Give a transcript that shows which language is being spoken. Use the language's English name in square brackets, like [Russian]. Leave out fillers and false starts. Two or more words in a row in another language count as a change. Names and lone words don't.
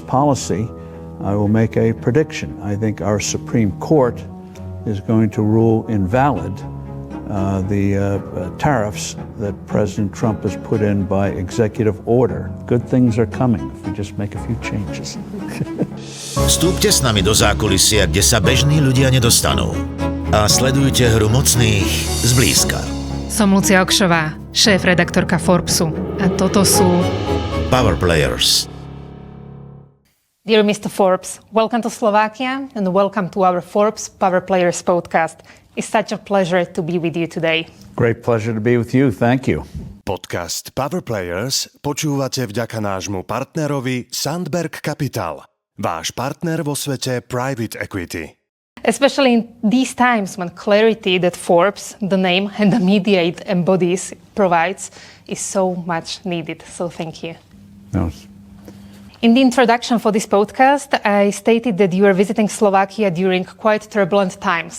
[English] policy, I will make a prediction. I think our Supreme Court is going to rule invalid the tariffs that President Trump has put in by executive order. Good things are coming if we just make a few changes. [Slovak] Vstúpte s nami do zákulisia, kde sa bežní ľudia nedostanú. A sledujte hru mocných zblízka. Som Lucia Oksová, šéf-redaktorka Forbesu. A toto sú Power Players. [English] Dear Mr. Forbes, welcome to Slovakia and welcome to our Forbes Power Players podcast. It's such a pleasure to be with you today. Great pleasure to be with you. Thank you. [Slovak] Podcast Power Players počúvate vďaka nášmu partnerovi Sandberg Capital, váš partner vo svete [English] private equity. Especially in these times when clarity that Forbes, the name and the media it embodies, provides, is so much needed. So thank you. No. In the introduction for this podcast, I stated that you are visiting Slovakia during quite turbulent times.